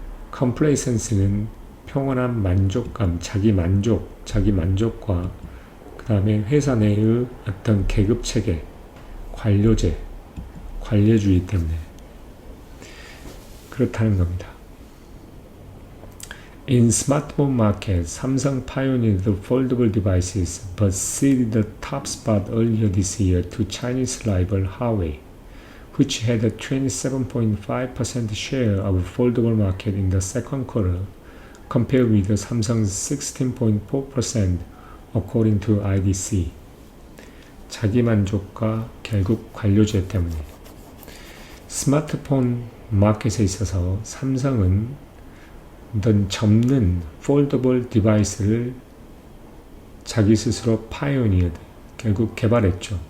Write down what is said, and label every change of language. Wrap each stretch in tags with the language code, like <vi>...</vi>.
<ko>컴플레이선스는 평온한 만족감, 자기 만족과 그 다음에 회사 내의 어떤 계급체계, 관료주의 때문에 그렇다는 겁니다.</ko> <en>In smartphone market, Samsung pioneered the foldable devices but ceded the top spot earlier this year to Chinese rival Huawei, which had a 27.5% share of foldable market in the second quarter, compared with the Samsung's 16.4% according to IDC.</en> <ko>자기만족과 결국 관료제 때문에 스마트폰 마켓에 있어서 삼성은 어떤 접는 폴더블 디바이스를 자기 스스로 파이오니어드, 결국 개발했죠.</ko>